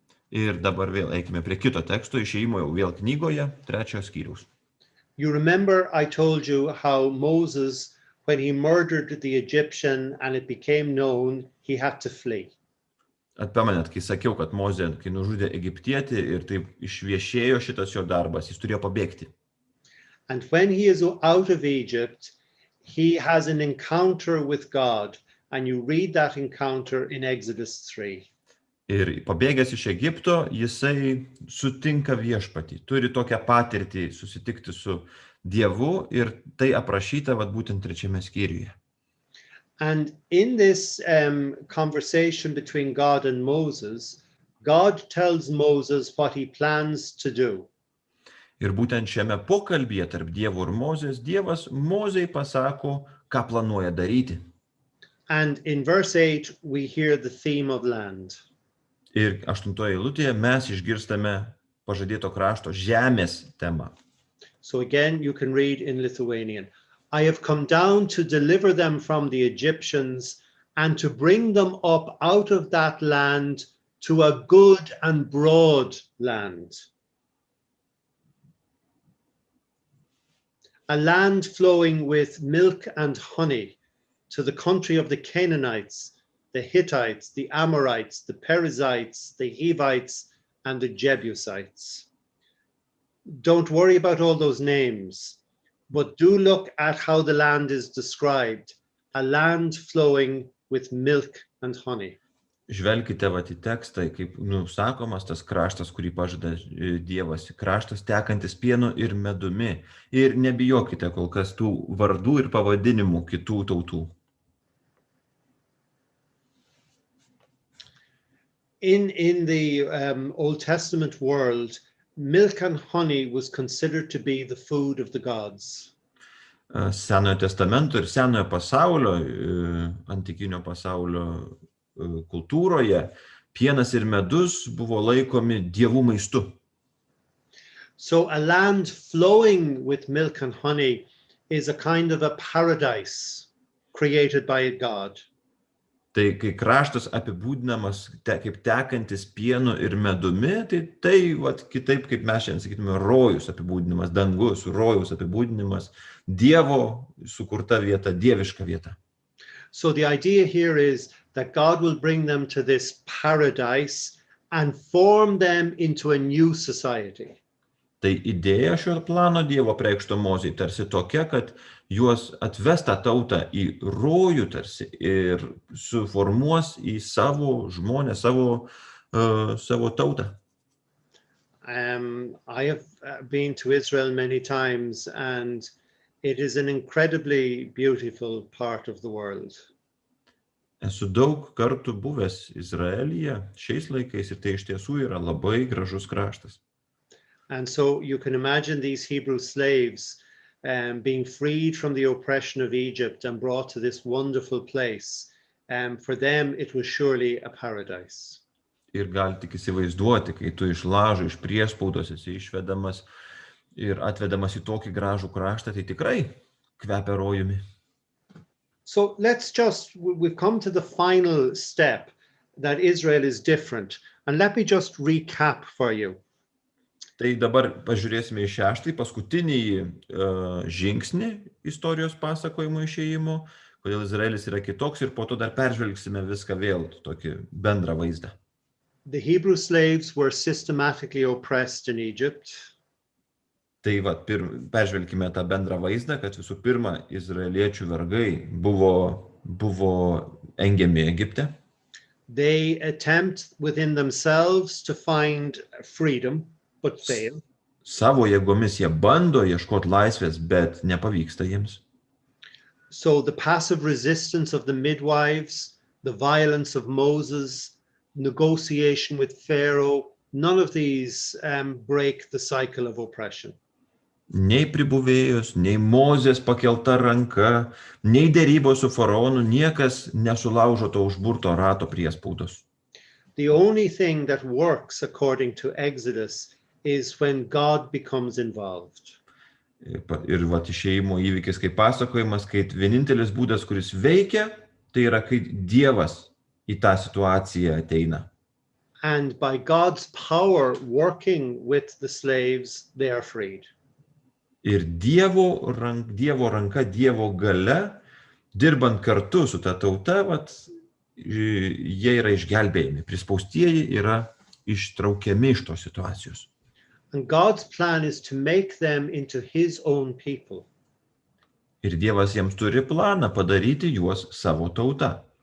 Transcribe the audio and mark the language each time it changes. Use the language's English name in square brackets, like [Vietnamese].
[Lithuanian] Ir dabar vėl eikime prie kito teksto, Išėjimo jau vėl knygoje, 3 skyriaus. [English] You remember I told you how Moses, when he murdered the Egyptian and it became known, he had to flee. [Lithuanian] Atpamenat, kai sakiau, kad Mozė, kai nužudė egiptietį ir taip išviešėjo šitas jo darbas, jis turėjo pabėgti. [English] And when he is out of Egypt, he has an encounter with God. And you read that encounter in Exodus 3. [Lithuanian] Ir pabėgęs iš Egipto, jisai sutinka viešpatį, turi tokią patirtį susitikti su Dievu ir tai aprašyta būtent 3 skyriuje. [English] And in this conversation between God and Moses, God tells Moses what he plans to do. [Lithuanian] Ir būtent šiame pokalbyje tarp Dievo ir Mozės, Dievas Mozei pasako, ką planuoja daryti. [English] And in verse 8, we hear the theme of land. [Lithuanian] Ir 8 eilutėje mes išgirstame pažadėto krašto žemės temą. [English] So again, you can read in Lithuanian. I have come down to deliver them from the Egyptians and to bring them up out of that land to a good and broad land. A land flowing with milk and honey, to the country of the Canaanites, the Hittites, the Amorites, the Perizzites, the Hivites, and the Jebusites. Don't worry about all those names, but do look at how the land is described, a land flowing with milk and honey. [Lithuanian] Žvelkite į tekstą, kaip nusakomas tas kraštas, kurį pažada Dievas, kraštas tekantis pienu ir medumi. Ir nebijokite kol kas tų vardų ir pavadinimų kitų tautų. [English] In the Old Testament world, milk and honey was considered to be the food of the gods. [Lithuanian] Senojo testamento ir senojo pasaulio, antikinio pasaulio kultūroje, pienas ir medus buvo laikomi dievų maistu. [English] So a land flowing with milk and honey is a kind of a paradise created by God. [Lithuanian] Tai kai kraštas apibūdinamas kaip tekantis pienu ir medumi, tai vat, kitaip kaip mes šiandien sakytume, rojus apibūdinimas, dangus, rojus apibūdinimas, Dievo sukurta vieta, dieviška vieta. [English] So the idea here is that God will bring them to this paradise and form them into a new society. [Lithuanian] Tai idėja šio plano Dievo apreikšto Mozei tarsi tokia, kad juos atves tą tautą į rojų tarsi ir suformuos į savo žmonę, savo tautą. [English] I have been to Israel many times and it is an incredibly beautiful part of the world. [Lithuanian] Esu daug kartų buvęs Izraelyje šiais laikais ir tai iš tiesų yra labai gražus kraštas. [English] And so you can imagine these Hebrew slaves being freed from the oppression of Egypt and brought to this wonderful place. For them, it was surely a paradise. [Lithuanian] Ir gali tik įsivaizduoti, kai tu iš lažo, iš priespaudos esi išvedamas ir atvedamas į tokį gražų kraštą, tai tikrai kvepia rojumi. [English] So we've come to the final step that Israel is different. And let me just recap for you. [Lithuanian] Tai dabar pažiūrėsime į šeštąjį, paskutinį žingsnį istorijos pasakojimo išėjimo, kodėl Izraelis yra kitoks ir po to dar peržvelgsime viską vėl, tokį bendrą vaizdą. [English] The Hebrew slaves were systematically oppressed in Egypt. [Lithuanian] Tai peržvelgime tą bendrą vaizdą, kad visų pirma, izraeliečių vergai buvo engiami Egipte. [English] They attempt within themselves to find freedom. But fail. [Lithuanian] Savo jėgomis jie bando ieškoti laisvės, bet nepavyksta jiems. [English] So the passive resistance of the midwives, the violence of Moses, negotiation with Pharaoh, none of these break the cycle of oppression. [Lithuanian] Nei pribuvėjos, nei Mozės pakelta ranka, nei dėrybos su faraonu, niekas nesulaužo to užburto rato priespaudos. [English] The only thing that works according to Exodus is when God becomes involved. [Lithuanian] Ir išėjimo įvykis kaip pasakojimas, kai vienintelis būdas, kuris veikia, tai yra, kai Dievas į tą situaciją ateina. [English] And by God's power working with the slaves, they are freed. [Lithuanian] Ir Dievo ranka, Dievo galia, dirbant kartu su ta tauta, jie yra išgelbėjami, prispaustieji yra ištraukiami iš tos situacijos. [English] And God's plan is to make them into his own people. [Lithuanian] Ir Dievas jiems turi planą padaryti juos savo tauta.